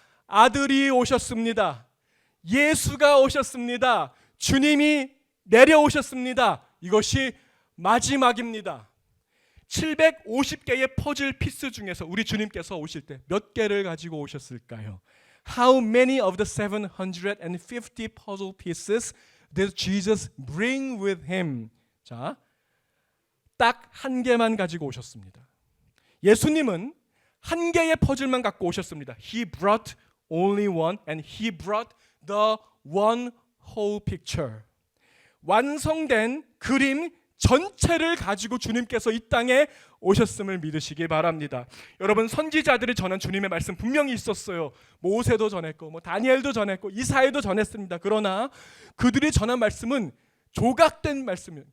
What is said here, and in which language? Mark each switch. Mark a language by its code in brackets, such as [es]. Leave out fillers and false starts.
[ko] 아들이 오셨습니다. 예수가 오셨습니다. 주님이 내려오셨습니다. 이것이 마지막입니다. 750개의 퍼즐 피스 중에서 우리 주님께서 오실 때 몇 개를 가지고 오셨을까요? [en] How many of the 750 puzzle pieces did Jesus bring with him? [ko] 자, 딱 한 개만 가지고 오셨습니다. 예수님은 한 개의 퍼즐만 갖고 오셨습니다. [en] He brought only one and he brought the one whole picture. [ko] 완성된 그림 전체를 가지고 주님께서 이 땅에 오셨음을 믿으시기 바랍니다. 여러분, 선지자들이 전한 주님의 말씀 분명히 있었어요. 모세도 전했고 다니엘도 전했고 이사야도 전했습니다. 그러나 그들이 전한 말씀은 조각된 말씀이에요.